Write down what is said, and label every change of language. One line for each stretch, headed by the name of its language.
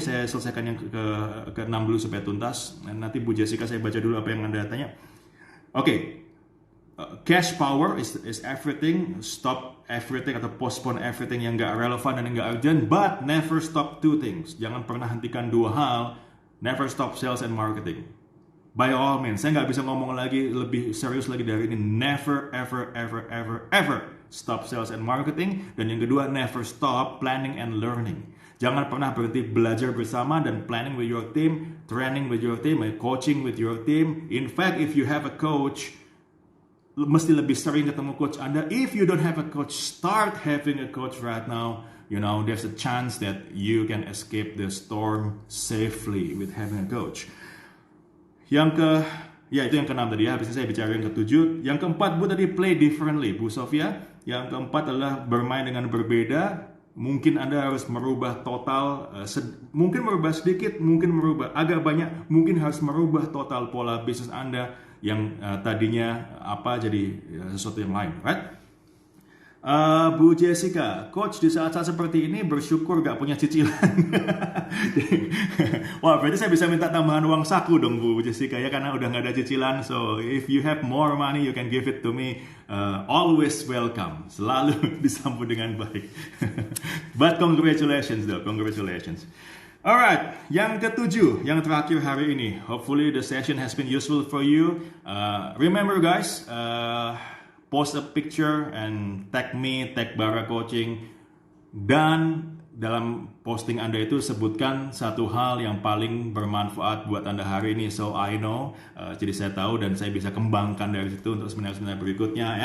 Indonesian: Saya selesaikan yang ke-6 dulu supaya tuntas. Nanti Bu Jessica saya baca dulu apa yang Anda tanya. Oke.
English: Cash power is everything. Stop everything atau postpone everything
Indonesian: yang nggak relevan dan yang nggak urgent,
English: but never stop 2 things.
Indonesian: Jangan pernah hentikan 2 hal.
English: Never stop sales and marketing. By all means,
Indonesian: saya nggak bisa ngomong lagi lebih serius lagi dari ini.
English: Never, ever, ever, ever, ever stop sales and marketing.
Indonesian: Dan yang kedua,
English: never stop planning and learning.
Indonesian: Jangan pernah berhenti belajar bersama dan
English: planning with your team, training with your team, coaching with your team. In fact, if you have a coach,
Indonesian: mesti lebih sering ketemu coach Anda.
English: If you don't have a coach, start having a coach right now. You know, there's a chance that you can escape the storm safely with having a coach.
Indonesian: Itu yang ke-6 tadi ya. Habis ini saya bicara yang ke-7. Yang ke-4, Bu, tadi
English: play differently,
Indonesian: Bu Sofia. Yang ke-4 adalah bermain dengan berbeda. Mungkin Anda harus merubah total, mungkin merubah sedikit, mungkin merubah agak banyak, mungkin harus merubah total pola bisnis Anda yang tadinya jadi sesuatu yang lain, right? Bu Jessica, Coach, di saat-saat seperti ini bersyukur gak punya cicilan. Wah, berarti saya bisa minta tambahan uang saku dong, Bu Jessica, ya, karena udah gak ada cicilan.
English: So, if you have more money, you can give it to me. Always welcome.
Indonesian: Selalu disambut dengan baik.
English: But congratulations though, congratulations.
Indonesian: Alright, yang ke-7, yang terakhir hari ini.
English: Hopefully the session has been useful for you. Remember guys, post a picture and tag me, tag Bara Coaching,
Indonesian: dan dalam posting Anda itu sebutkan satu hal yang paling bermanfaat buat Anda hari ini,
English: so I know,
Indonesian: jadi saya tahu dan saya bisa kembangkan dari situ untuk seminar-seminar berikutnya.